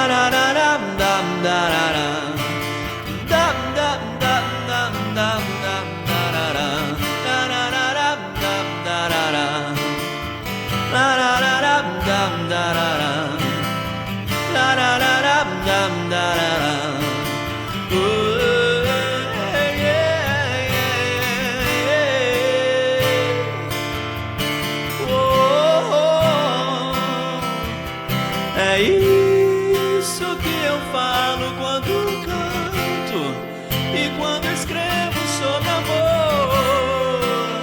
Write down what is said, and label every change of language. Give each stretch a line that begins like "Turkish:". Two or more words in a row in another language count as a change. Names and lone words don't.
Portuguese: da da dam dam da da da, dam dam dam dam dam dam da da da, la da da dam dam da da da, la da da dam dam da da da, la da da dam dam da da da. É isso que eu falo quando canto e quando escrevo sobre amor.